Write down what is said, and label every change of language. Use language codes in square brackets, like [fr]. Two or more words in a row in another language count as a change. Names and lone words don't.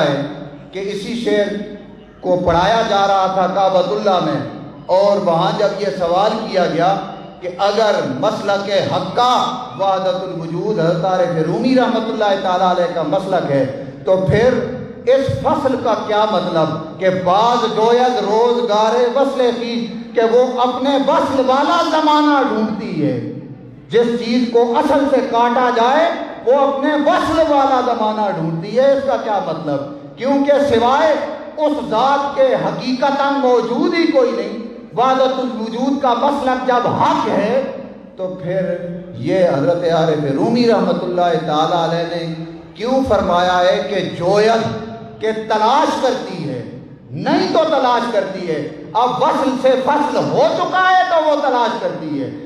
[ur] ہے کہ اسی شعر کو پڑھایا جا رہا تھا کعبۃ اللہ میں، اور وہاں جب یہ سوال کیا گیا کہ اگر مسلک حقہ وحدت الوجود حضرت عارف رومی رحمۃ اللہ تعالیٰ علیہ کا مسلک ہے تو پھر اس فصل کا کیا مطلب کہ [fa] باز جوید روزگار وصل خیش، [ur] کہ وہ اپنے وصل والا زمانہ ڈھونڈتی ہے، جس چیز کو اصل سے کاٹا جائے وہ اپنے وصل والا زمانہ ڈھونڈتی ہے۔ اس کا کیا مطلب؟ کیونکہ سوائے اس ذات کے حقیقتاً موجود ہی کوئی نہیں۔ وحدت الوجود کا مسلک جب حق ہے تو پھر یہ حضرت عارف رومی رحمۃ اللہ تعالیٰ علیہ نے کیوں فرمایا ہے کہ جوید کہ تلاش کرتی ہے، نہیں تو تلاش کرتی ہے، اب وصل سے فصل ہو چکا ہے تو وہ تلاش کرتی ہے۔